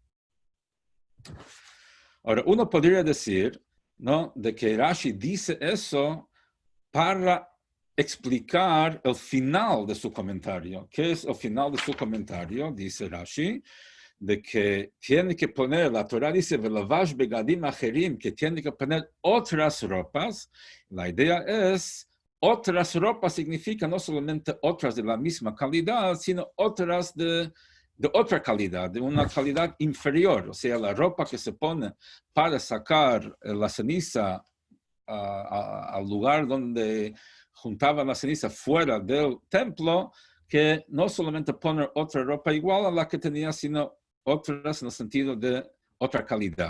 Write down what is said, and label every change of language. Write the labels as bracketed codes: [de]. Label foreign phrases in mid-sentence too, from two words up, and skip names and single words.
[es] Ahora, uno podría decir, ¿no?, de que Rashi dice eso para explicar el final de su comentario. ¿Qué es el final de su comentario? Dice Rashi, de que tiene que poner, la Torah dice, [he] ולבש בגדים אחרים, [es] que tiene que poner otras ropas. La idea es, otras ropas significa no solamente otras de la misma calidad, sino otras de otra calidad, de una calidad inferior. O sea, la ropa que se pone para sacar la ceniza al lugar donde juntaban la ceniza fuera del templo, que no solamente poner otra ropa igual a la que tenía, sino otras en el sentido de otra calidad.